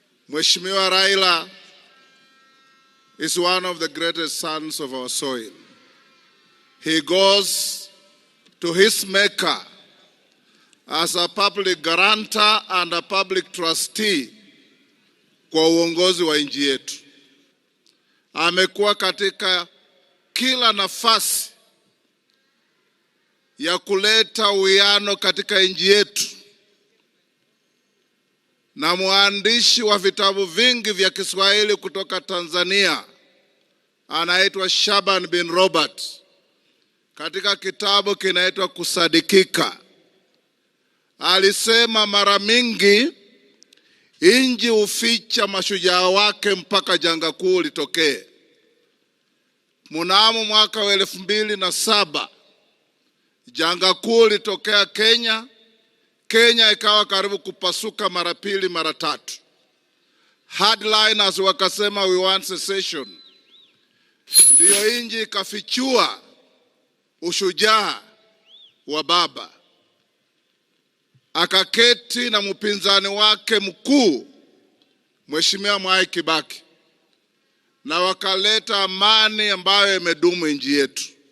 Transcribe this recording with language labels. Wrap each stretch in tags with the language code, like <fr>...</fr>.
<en>Mheshimiwa Raila is one of the greatest sons of our soil. He goes to his maker as a public guarantor and a public trustee</en> <sw>kwa uongozi wa nchi yetu. Amekuwa katika kila nafasi ya kuleta uwiano katika nchi yetu, na mwandishi wa vitabu vingi vya Kiswahili kutoka Tanzania anaitwa Shaban bin Robert. Katika kitabu kinaitwa Kusadikika, alisema mara mingi inji uficha mashujaa wake mpaka janga kuu litokee. Mnamo mwaka wa 2007 janga kuu litokea Kenya. Kenya ikawa karibu kupasuka mara 2 mara 3. Headliners wakasema</sw> <en>we want secession.</en> <sw>Ndio inji ikafichua ushujaa wa baba. Akaketi na mpinzani wake mkuu Mheshimiwa Mwai Kibaki, na wakaleta amani ambayo imedumu nchi yetu.</sw>